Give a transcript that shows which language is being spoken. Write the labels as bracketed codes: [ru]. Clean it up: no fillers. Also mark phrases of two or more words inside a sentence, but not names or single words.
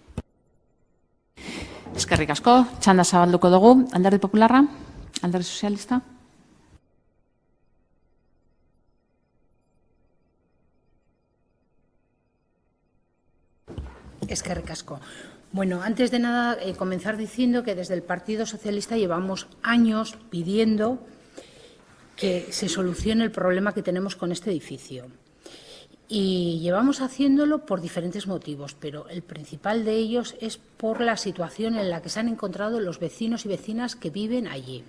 [eu] Eskerrik asko, txanda zabalduko dugu. Alderdi Popularra, Alderdi Sozialista. Eskerrik asko. [es] Bueno, antes de nada, comenzar diciendo que desde el Partido Socialista llevamos años pidiendo que se solucione el problema que tenemos con este edificio. Y llevamos haciéndolo por diferentes motivos, pero el principal de ellos es por la situación en la que se han encontrado los vecinos y vecinas que viven allí.